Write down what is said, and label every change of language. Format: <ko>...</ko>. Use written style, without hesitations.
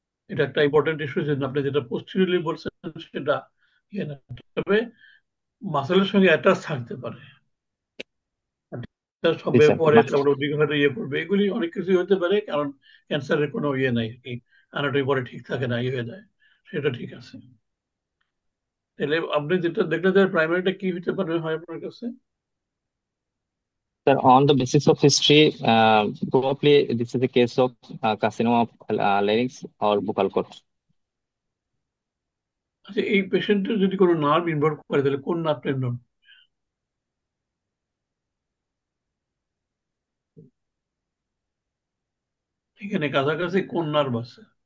<bn>এটা একটা important issue, আপনি যেটা পোস্টেরিয়রলি বলছেন সেটা ইয়ে না, তবে মাসেলের সঙ্গে অ্যাটাচ থাকতে পারে, সবে পরে ওদিকে হয়তো ইয়ে করবে, এগুলি অনেক কিছু হতে পারে, কারণ ক্যান্সারের কোনো ইয়ে নাই আর কি, অ্যানাটমি পরে ঠিক থাকে না, ইয়ে হয়ে যায়, সেটা ঠিক আছে। তাহলে আপনি যেটা দেখলেন যে প্রাইমারিটা কি হতে পারে হয় আপনার কাছে?</bn> <en>Sir, on the basis of history, probably this is a case of carcinoma of larynx or buccal cord.</en> <bn>আচ্ছা, এই পেশেন্টের যদি কোনো নার্ভ ইনভলভ করে, তাহলে কোন নার্ভটা ইনভলভ? এখানে কাছাকাছি কোন নার্ভ আছে?</bn>